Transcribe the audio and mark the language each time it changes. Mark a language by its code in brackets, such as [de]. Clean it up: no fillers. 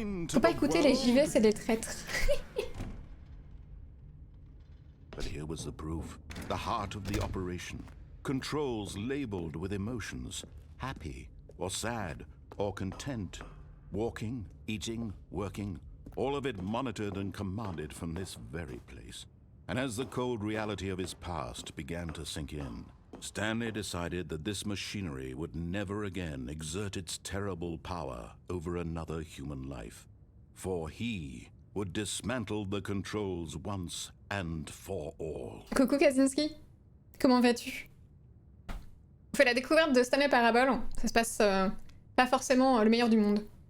[fr] Faut pas écouter les JV, c'est des traîtres. [en] But here was the proof. The heart of the operation. Controls labeled with emotions. Happy, or sad, or content. Walking, eating, working. All of it monitored and commanded from this very place. And as the cold reality of his past began to sink in, Stanley decided that this machinery would never again exert its terrible power over another human life. For he would dismantle the controls once and for all. [fr] Coucou Kaczynski, comment vas-tu? On fait la découverte de Stanley Parable, ça se passe pas forcément le meilleur du monde.